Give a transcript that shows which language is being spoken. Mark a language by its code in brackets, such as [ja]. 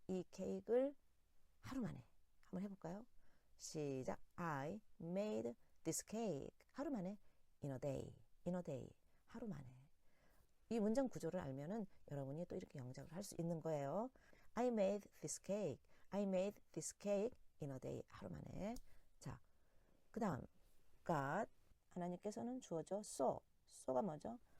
[ko] 이 케이크를 하루 만에 한번 해볼까요? 시작. [en] I made this cake. [ko] 하루 만에 [en] in a day. [ko] 하루 만에. 이 문장 구조를 알면은 여러분이 또 이렇게 영작을 할 수 있는 거예요. [en] I made this cake. I made this cake in a day. [ko] 하루 만에. 자, 그 다음 God, 하나님께서는 주어져 so가 뭐죠?